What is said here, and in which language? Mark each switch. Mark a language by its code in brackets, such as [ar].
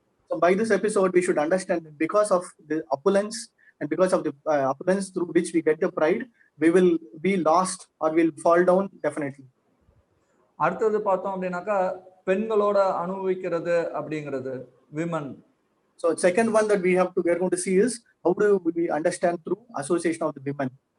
[en] So by this episode, we should understand that because of the opulence and because of the opulence through which we get the pride, we will be lost or will fall down definitely. [ta] அடுத்தது பார்த்தோம் அப்படின்னாக்கா பெண்களோட அனுபவிக்கிறது அப்படிங்கிறது, women. [en] So second one that we are going to see is how do we understand through association of the women.